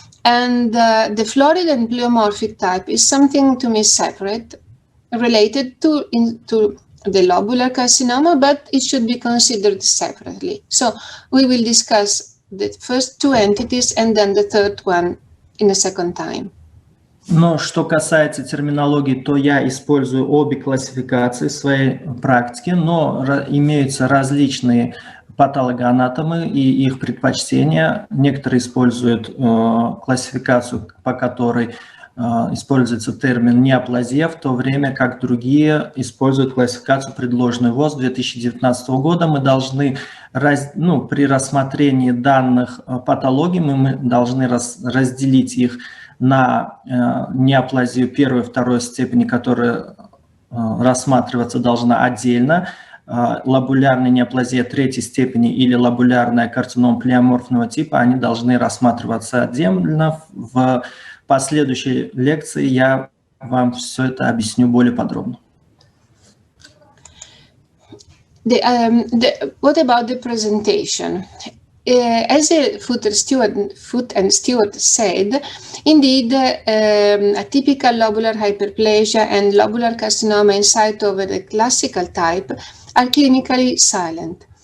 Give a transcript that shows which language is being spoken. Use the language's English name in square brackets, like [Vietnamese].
[English] And the florid and pleomorphic type is something to me separate, related to the lobular carcinoma, but it should be considered separately. So we will discuss the first two entities and then the third one in a second time. [Russian] Но что касается терминологии, то я использую обе классификации в своей практике, но имеются различные патологоанатомы и их предпочтения. Некоторые используют классификацию, по которой используется термин неоплазия, в то время как другие используют классификацию, предложенную ВОЗ 2019 года. Мы должны, при рассмотрении данных патологий, мы должны разделить их на неоплазию первой и второй степени, которая рассматриваться должна отдельно, лобулярная неоплазия третьей степени или лобулярная карцинома плеоморфного типа, они должны рассматриваться отдельно. В последующей лекции я вам все это объясню более подробно. [English] What about the presentation? As Foot and Stewart said, indeed, a typical lobular hyperplasia and lobular carcinoma in situ of the classical type are clinically silent.